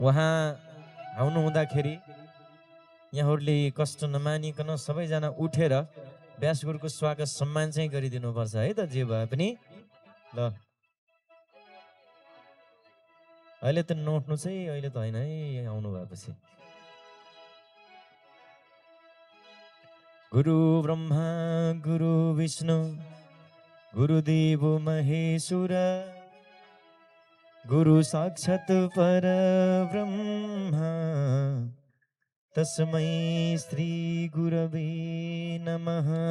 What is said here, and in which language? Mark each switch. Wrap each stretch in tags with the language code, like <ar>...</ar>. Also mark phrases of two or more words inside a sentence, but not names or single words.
<ne>उहाँ आउनु हुँदाखेरि यहाँहरूले कष्ट नमानिकन सबैजना उठेर व्यासगुरुको स्वागत सम्मान चाहिँ गरिदिनुपर्छ है त, जे भए पनि ल। अहिले त नउठ्नु चाहिँ अहिले त होइन है, आउनु भएपछि।</ne> <sa>गुरु ब्रह्मा गुरु विष्णु गुरुदेव महेश्वर गुरु साक्षात् परब्रह्मा तस्मै श्री गुरवे नमः।</sa>